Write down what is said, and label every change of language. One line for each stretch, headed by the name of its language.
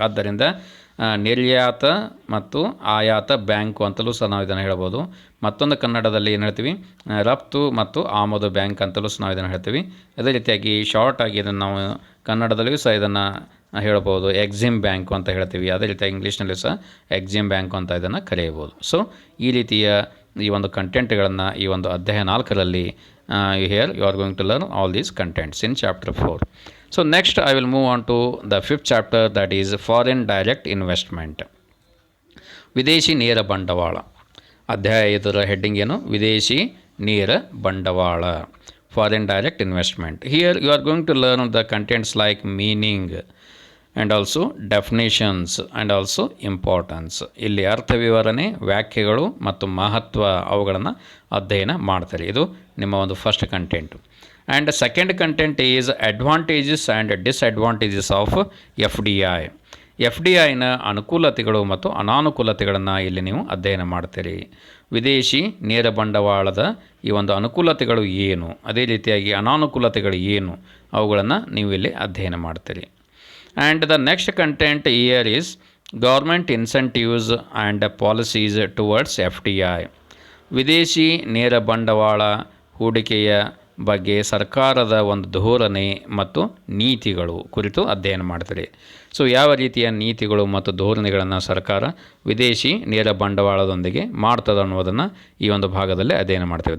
Kannada: ಆದ್ದರಿಂದ ನಿರ್ಯಾತ ಮತ್ತು ಆಯಾತ ಬ್ಯಾಂಕು ಅಂತಲೂ ಸಹ ನಾವು ಇದನ್ನು ಹೇಳ್ಬೋದು. ಮತ್ತೊಂದು ಕನ್ನಡದಲ್ಲಿ ಏನು ಹೇಳ್ತೀವಿ? ರಫ್ತು ಮತ್ತು ಆಮದು ಬ್ಯಾಂಕ್ ಅಂತಲೂ ಸಹ ನಾವು ಇದನ್ನು ಹೇಳ್ತೀವಿ. ಅದೇ ರೀತಿಯಾಗಿ ಶಾರ್ಟಾಗಿ ಇದನ್ನು ನಾವು ಕನ್ನಡದಲ್ಲಿಯೂ ಸಹ ಇದನ್ನು ಹೇಳ್ಬೋದು, ಎಕ್ಸಿಮ್ ಬ್ಯಾಂಕು ಅಂತ ಹೇಳ್ತೀವಿ. ಅದೇ ರೀತಿಯಾಗಿ ಇಂಗ್ಲೀಷ್ನಲ್ಲಿ ಸಹ ಎಕ್ಸಿಮ್ ಬ್ಯಾಂಕು ಅಂತ ಇದನ್ನು ಕರೆಯಬಹುದು. ಸೊ ಈ ರೀತಿಯ ಈ ಒಂದು ಕಂಟೆಂಟ್ಗಳನ್ನು ಈ ಒಂದು ಅಧ್ಯಾಯ 4ರಲ್ಲಿ
English: here you are going to learn all these contents in chapter 4. So next I will move on to the 5th chapter, that is foreign direct investment,
Kannada: ವಿದೇಶಿ ನೇರ ಬಂಡವಾಳ. ಅಧ್ಯಾಯ 5ರ ಹೆಡ್ಡಿಂಗ್ ಏನು? ವಿದೇಶಿ ನೇರ ಬಂಡವಾಳ,
English: foreign direct investment. Here you are going to learn the contents like meaning and also definitions and also importance.
Kannada: ಇಲ್ಲಿ ಅರ್ಥ ವಿವರಣೆ, ವ್ಯಾಖ್ಯೆಗಳು ಮತ್ತು ಮಹತ್ವ ಅವುಗಳನ್ನು ಅಧ್ಯಯನ ಮಾಡ್ತಾರೆ. ಇದು ನಿಮ್ಮ ಒಂದು first content.
English: And second content is advantages and disadvantages of FDI.
Kannada: FDIನ ಅನುಕೂಲತೆಗಳು ಮತ್ತು ಅನಾನುಕೂಲತೆಗಳನ್ನು ಇಲ್ಲಿ ನೀವು ಅಧ್ಯಯನ ಮಾಡ್ತೀರಿ. ವಿದೇಶಿ ನೇರ ಬಂಡವಾಳದ ಈ ಒಂದು ಅನುಕೂಲತೆಗಳು ಏನು, ಅದೇ ರೀತಿಯಾಗಿ ಅನಾನುಕೂಲತೆಗಳು ಏನು, ಅವುಗಳನ್ನು ನೀವು ಇಲ್ಲಿ ಅಧ್ಯಯನ ಮಾಡ್ತೀರಿ.
English: And the next content here is government incentives and policies towards FDI.
Kannada: ವಿದೇಶಿ ನೇರ ಬಂಡವಾಳ ಹೂಡಿಕೆಯ ಬಗ್ಗೆ ಸರ್ಕಾರದ ಒಂದು ಧೋರಣೆ ಮತ್ತು ನೀತಿಗಳು ಕುರಿತು ಅಧ್ಯಯನ ಮಾಡ್ತಾರೆ. ಸೊ ಯಾವ ರೀತಿಯ ನೀತಿಗಳು ಮತ್ತು ಧೋರಣೆಗಳನ್ನು ಸರ್ಕಾರ ವಿದೇಶಿ ನೇರ ಬಂಡವಾಳದೊಂದಿಗೆ ಮಾಡ್ತದೆ ಅನ್ನೋದನ್ನು ಈ ಒಂದು ಭಾಗದಲ್ಲಿ ಅಧ್ಯಯನ ಮಾಡ್ತೇವೆ.